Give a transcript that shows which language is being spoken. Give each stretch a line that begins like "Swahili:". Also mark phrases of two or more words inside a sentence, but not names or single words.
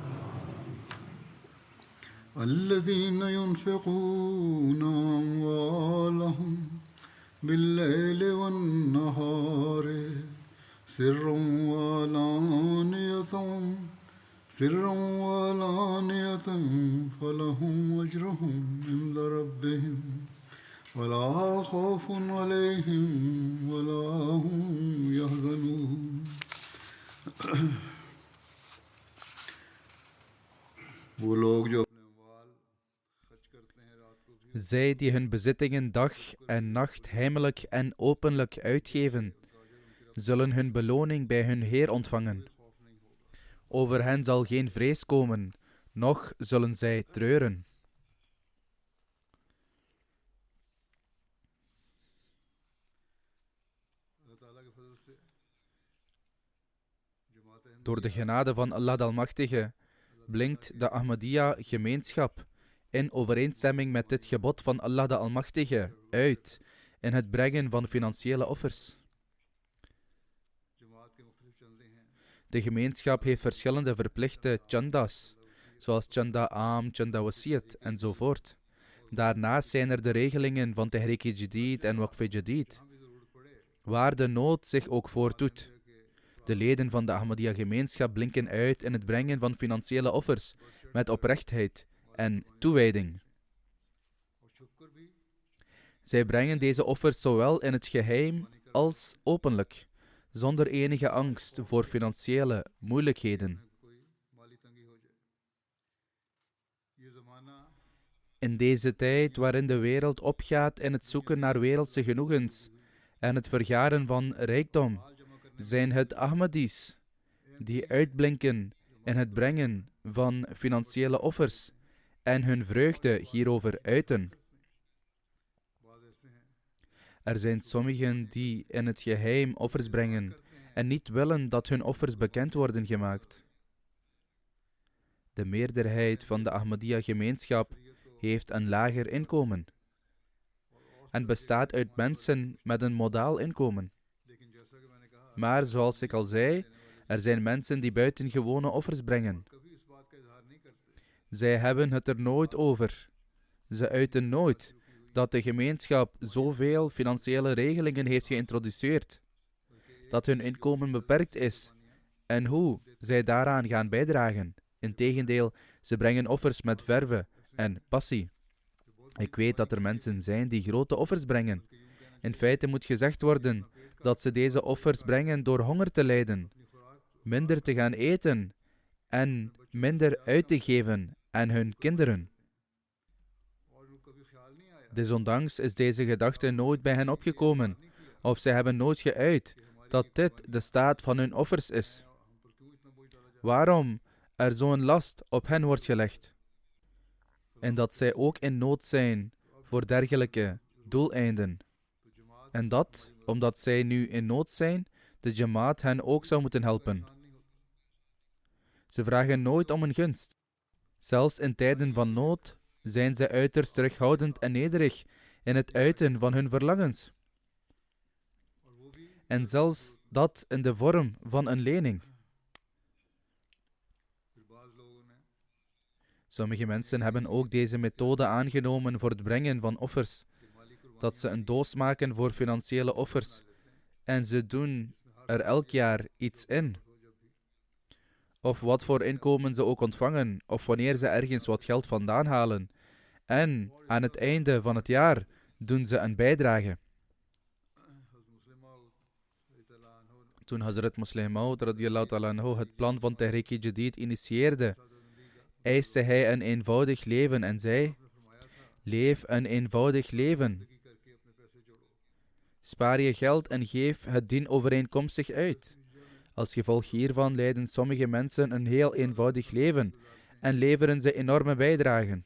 Arabic: الذين ينفقون أموالهم بالليل والنهار سرا وعلانية فلهم أجرهم عند ربهم ولا خوف عليهم ولا هم يحزنون
Urdu: وہ لوگ جو اپنے اموال خرچ کرتے ہیں رات کو بھی
Dutch: Zij die hun bezittingen dag en nacht heimelijk en openlijk uitgeven, zullen hun beloning bij hun Heer ontvangen. Over hen zal geen vrees komen, noch zullen zij treuren.
Urdu: اللہ تعالیٰ کے فضل سے جماعت احمدیہ
Dutch: Door de genade van Allah de Almachtige blinkt de Ahmadiyya-gemeenschap in overeenstemming met dit gebod van Allah de Almachtige uit in het brengen van financiële offers.
Urdu: جماعت کے مختلف چندے ہیں
Dutch: De gemeenschap heeft verschillende verplichte chandas, zoals
Urdu: چندہ عام, چندہ وصیت
Dutch: enzovoort. Daarnaast zijn er de regelingen van Tehreek-e-Jadid en Waqf-e-Jadid,
Urdu: جہاں بھی ضرورت پڑے
Dutch: waar de nood zich ook voordoet. De leden van de Ahmadiyya-gemeenschap blinken uit in het brengen van financiële offers met oprechtheid en toewijding.
Urdu: اور شکر بھی
Dutch: Zij brengen deze offers zowel in het geheim als openlijk, zonder enige angst voor financiële moeilijkheden.
Urdu: کوئی مالی تنگی ہو جائے یہ زمانہ
Dutch: In deze tijd waarin de wereld opgaat in het zoeken naar wereldse genoegens en het vergaren van rijkdom,
Urdu: مال جمع کرنے
Dutch: zijn het Ahmadis die uitblinken in het brengen van financiële offers en hun vreugde hierover uiten.
Urdu: بعد ایسے ہیں
Dutch: Er zijn sommigen die in het geheim offers brengen en niet willen dat hun offers bekend worden gemaakt. De meerderheid van de Ahmadiyya-gemeenschap heeft een lager inkomen en bestaat uit mensen met een modaal inkomen.
Urdu: لیکن جیسا کہ میں نے کہا
Dutch: Maar zoals ik al zei, er zijn mensen die buitengewone offers brengen.
Urdu: کبھی اس بات کا اظہار نہیں کرتے
Dutch: Zij hebben het er nooit over. Ze uiten nooit dat de gemeenschap zoveel financiële regelingen heeft geïntroduceerd, dat hun inkomen beperkt is en hoe zij daaraan gaan bijdragen. Integendeel, ze brengen offers met verve en passie. Ik weet dat er mensen zijn die grote offers brengen. In feite moet gezegd worden dat ze deze offers brengen door honger te lijden, minder te gaan eten en minder uit te geven aan hun kinderen.
Urdu: اور انکو کبھی خیال نہیں آیا
Dutch: Desondanks is deze gedachte nooit bij hen opgekomen, of zij hebben nooit geuit dat dit de staat van hun offers is.
Urdu: ہم پر کیوں اتنا بوجھ ڈالا جائے
Dutch: Waarom er zo'n last op hen wordt gelegd. En dat zij ook in nood zijn voor dergelijke doeleinden.
Urdu: تو جماعت
Dutch: En dat, omdat zij nu in nood zijn, de Jamaat hen ook zou moeten helpen.
Urdu: آسان نہیں ہوتا
Dutch: Ze vragen nooit om een gunst. Zelfs in tijden van nood zijn zij uiterst terughoudend en nederig in het uiten van hun verlangens.
Urdu: اور وہ بھی
Dutch: En zelfs dat in de vorm van een lening.
Urdu: پھر بعض لوگوں نے
Dutch: Sommige mensen hebben ook deze methode aangenomen voor het brengen van offers.
Urdu: कि
Dutch: dat ze een doos maken voor financiële offers. En ze doen er elk jaar iets in. Of wat voor inkomen ze ook ontvangen, of wanneer ze ergens wat geld vandaan halen. En aan het einde van het jaar doen ze een bijdrage. Toen Hazrat Musleh Maud
Arabic: رضي الله تعالى عنه
Dutch: het plan van Tehreek-e-Jadid initieerde, eiste hij een eenvoudig leven en zei: leef een eenvoudig leven. Spaar je geld en geef het dienovereenkomstig uit. Als gevolg hiervan leiden sommige mensen een heel eenvoudig leven en leveren ze enorme bijdragen.